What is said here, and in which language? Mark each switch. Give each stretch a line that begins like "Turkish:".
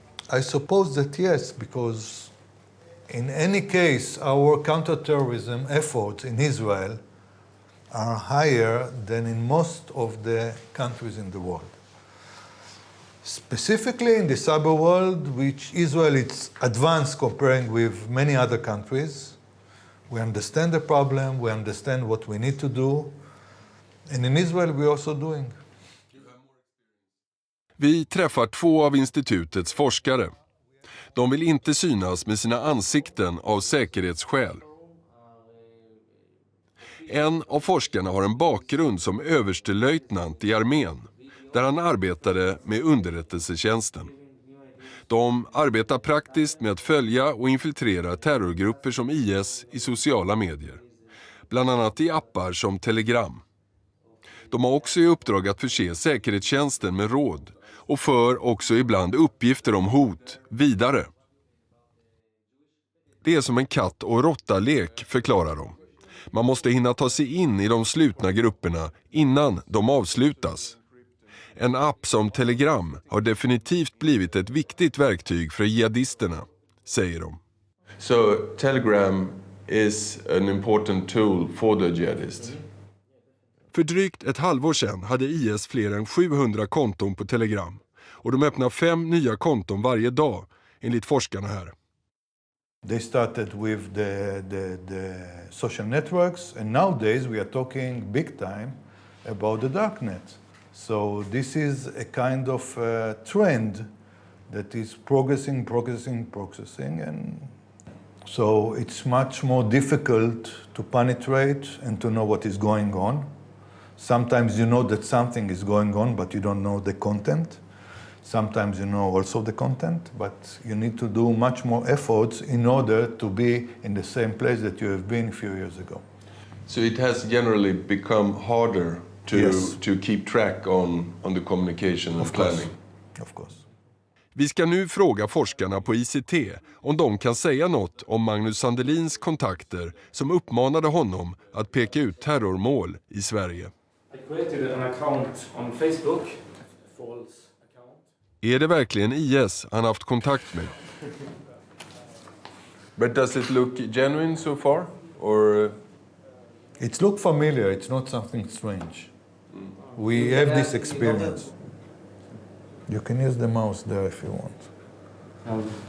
English: I suppose that yes, because in any case our counterterrorism efforts in Israel are higher than in most of the countries in the world. Specifically in the cyber world, which Israel is advanced comparing with many other countries. We understand the problem, we understand what we need to do, and in Israel we're also doing.
Swedish: Vi träffar två av institutets forskare. De vill inte synas med sina ansikten av säkerhetsskäl. En av forskarna har en bakgrund som överstelöjtnant i armén, där han arbetade med underrättelsetjänsten. De arbetar praktiskt med att följa och infiltrera terrorgrupper som IS i sociala medier. Bland annat i appar som Telegram. De har också i uppdrag att förse säkerhetstjänsten med råd och för också ibland uppgifter om hot vidare. Det är som en katt- och råttalek, förklarar de. Man måste hinna ta sig in i de slutna grupperna innan de avslutas. En app som Telegram har definitivt blivit ett viktigt verktyg för jihadisterna, säger de.
English: So Telegram is an important tool for the jihadists.
Swedish: För drygt ett halvår sedan hade IS fler än 700 konton på Telegram. Och de öppnar 5 nya konton varje dag, enligt forskarna här.
English: They started with the social networks, and nowadays we are talking big time about the darknet. So this is a kind of trend that is progressing, and so it's much more difficult to penetrate and to know what is going on. Sometimes you know that something is going on, but you don't know the content. Sometimes you know also the content, but you need to do much more efforts in order to be in the same place that you have been a few years ago. So it has generally become harder to keep track on the communication and planning. Of course.
Swedish: Vi ska nu fråga forskarna på ICT om de kan säga något om Magnus Sandelins kontakter som uppmanade honom att peka ut terrormål i Sverige.
English: I created an account on Facebook.
Swedish: Är det verkligen IS han haft kontakt med?
English: But does it look genuine so far? Or It's look familiar, it's not something strange. We have this experience. You can use the mouse there if you want.